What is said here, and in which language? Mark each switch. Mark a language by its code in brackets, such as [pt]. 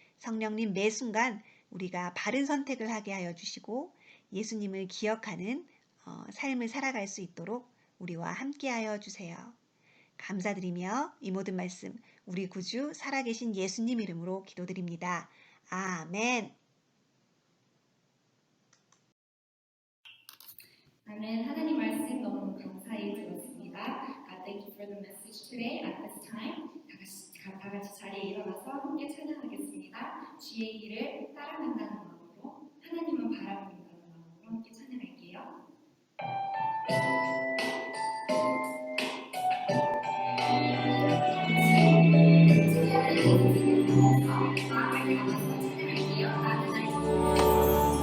[ko] 성령님 매 순간 우리가 바른 선택을 하게 하여 주시고 예수님을 기억하는 삶을 살아갈 수 있도록 우리와 함께하여 주세요. 감사드리며 이 모든 말씀 우리 구주 살아계신 예수님 이름으로 기도드립니다. 아멘. 아멘. 하나님 말씀 너무 감사히 들었습니다. [en] God, thank you for the message today. At this time, [ko] 다 같이 자리에 일어나서 함께 찬양하겠습니다. 주의 길을 따라간다는 마음으로, 하나님을 바라본다는 마음으로 함께 찬양할게요.